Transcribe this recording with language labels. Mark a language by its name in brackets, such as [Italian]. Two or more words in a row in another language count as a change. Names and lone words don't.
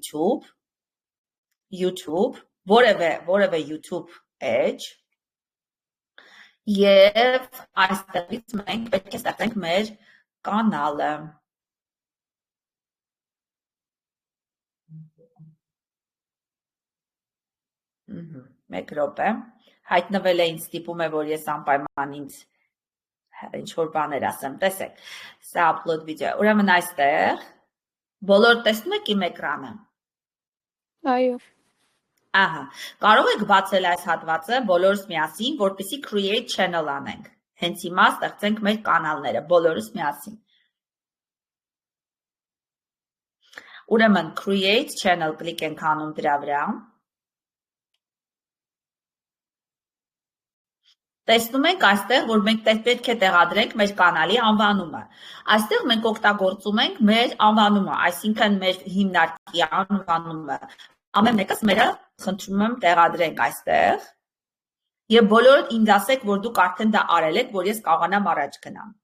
[Armenian] YouTube, որևէ YouTube page, եւ այստեղից մենք պետք է ստեղծենք մեր կանալը։ Մեկ րոպե, հայտնվել է ինձ ստիպում է, որ ես անպայման ինձ ինչ-որ բաներ ասեմ, տեսեք, սա [English] upload video, [Armenian] ուրեմն այստեղ, բոլոր տեսնում եք իմ էկրանը։ Այո։ Ահա, կարող եք բացել այս հատվածը բոլորս միասին, որպեսզի [English] create channel [Armenian] անենք։ Հենց հիմա ստեղծենք մեր կանալները, բոլորս միասին։ Ուրեմն [English] create channel [Armenian] կլիկ ենք անում դրա վրա։ Տեսնում ենք այստեղ, որ մենք պետք է տեղադրենք մեր կանալի անվանումը։ Այստեղ մենք օգտագործում ենք մեր անվանումը, այսինքն մեր հիմնարկի անվանումը։ Ամեն մեկս մերը խնդրում եմ տեղադրենք այստեղ եւ բոլորդ ինձ ասեք, որ դուք արդեն դա արել եք, որ ես կարողանամ առաջ գնամ։